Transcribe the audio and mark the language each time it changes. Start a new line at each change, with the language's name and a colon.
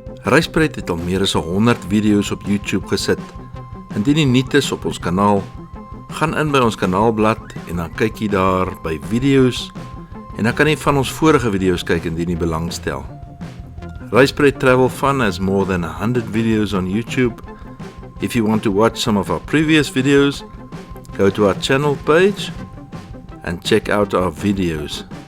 Afrikaans: Ryspruit het al meer as 100 video's op YouTube gesit. Indien jy nuut is op ons kanaal, gaan in by ons kanaalblad en dan kyk jy daar by video's en dan kan jy van ons vorige video's kyk indien jy belangstel.
English: Ryspruit Travel Fun has more than 100 videos on YouTube. If you want to watch some of our previous videos, go to our channel page and check out our videos.